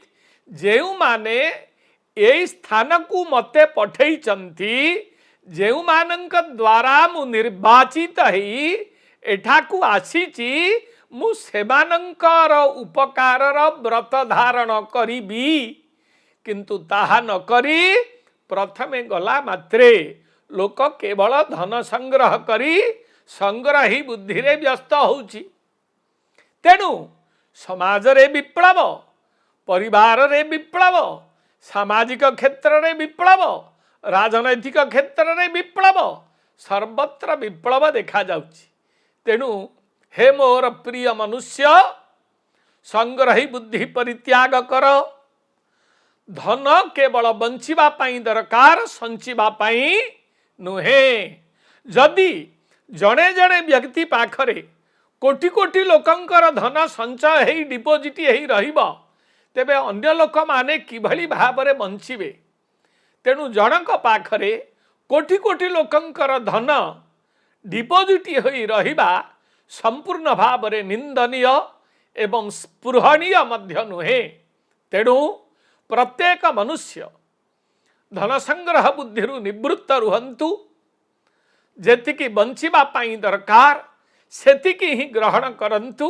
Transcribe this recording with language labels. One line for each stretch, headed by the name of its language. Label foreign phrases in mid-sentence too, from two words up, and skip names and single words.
Odia: ଯେଉଁ ମାନେ ଏ ସ୍ଥାନକୁ ମତେ ପଠାଇ ଛନ୍ତି, ଯେଉଁ ମାନଙ୍କ ଦ୍ୱାରା ମୁଁ ନିର୍ବାଚିତ ହୋଇ ଏଠାକୁ ଆସିଛି, ମୁଁ ସେମାନଙ୍କର ଉପକାରର ବ୍ରତ ଧାରଣ କରିବି। କିନ୍ତୁ ତାହା ନ କରି ପ୍ରଥମେ ଗଲା ମାତ୍ରେ ଲୋକ କେବଳ ଧନ ସଂଗ୍ରହ କରି ସଂଗ୍ରହୀ ବୁଦ୍ଧିରେ ବ୍ୟସ୍ତ ହେଉଛି। ତେଣୁ ସମାଜରେ ବିପ୍ଳବ, ପରିବାରରେ ବିପ୍ଳବ, ସାମାଜିକ କ୍ଷେତ୍ରରେ ବିପ୍ଳବ, ରାଜନୈତିକ କ୍ଷେତ୍ରରେ ବିପ୍ଳବ, ସର୍ବତ୍ର ବିପ୍ଳବ ଦେଖା ଯାଉଛି। ତେଣୁ ହେ ମୋର ପ୍ରିୟ ମନୁଷ୍ୟ ସଂଗ୍ରହୀ ବୁଦ୍ଧି ପରିତ୍ୟାଗ କର। ଧନ କେବଳ ବଞ୍ଚିବା ପାଇଁ ଦରକାର, ସଞ୍ଚିବା ପାଇଁ ନୁହେଁ। ଯଦି ଜଡ଼େ ଜଡ଼େ ବ୍ୟକ୍ତି ପାଖରେ କୋଟି କୋଟି ଲୋକଙ୍କର ଧନ ସଞ୍ଚୟ ହୋଇ ଡିପୋଜିଟ ହୋଇ ରହିବ, ତେବେ ଅନ୍ୟ ଲୋକ ମାନେ କିଭଳି ଭାବରେ ବଞ୍ଚିବେ। ତେଣୁ ଜନକ ପାଖରେ କୋଟି କୋଟି ଲୋକଙ୍କର ଧନ ଡିପୋଜିଟ ହୋଇ ରହିବା ସମ୍ପୂର୍ଣ୍ଣ ଭାବରେ ନିନ୍ଦନୀୟ ଏବଂ ସ୍ପୃହଣୀୟ ମଧ୍ୟ ନୁହେଁ। ତେଣୁ ପ୍ରତ୍ୟେକ ମନୁଷ୍ୟ ଧନ ସଂଗ୍ରହ ବୁଦ୍ଧି ନିବୃତ୍ତ ରୁହନ୍ତୁ। ଯେତିକି ବଞ୍ଚିବା ପାଇଁ ଦରକାର ସେତିକି ହିଁ ଗ୍ରହଣ କରନ୍ତୁ।